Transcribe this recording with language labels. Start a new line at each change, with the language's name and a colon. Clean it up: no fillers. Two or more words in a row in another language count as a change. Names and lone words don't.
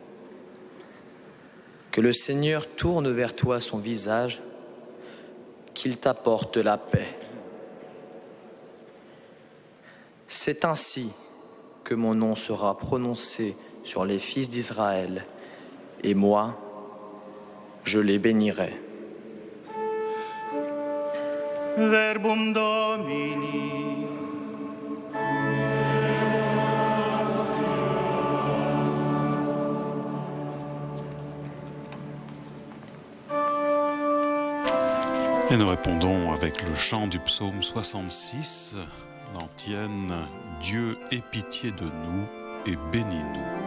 French: Que le Seigneur tourne vers toi son visage, qu'il t'apporte la paix. C'est ainsi que mon nom sera prononcé sur les fils d'Israël, et moi, je les bénirai.
Latin: Verbum Domini.
French: Et nous répondons avec le chant du psaume 66, l'antienne « Dieu aie pitié de nous et bénis-nous ».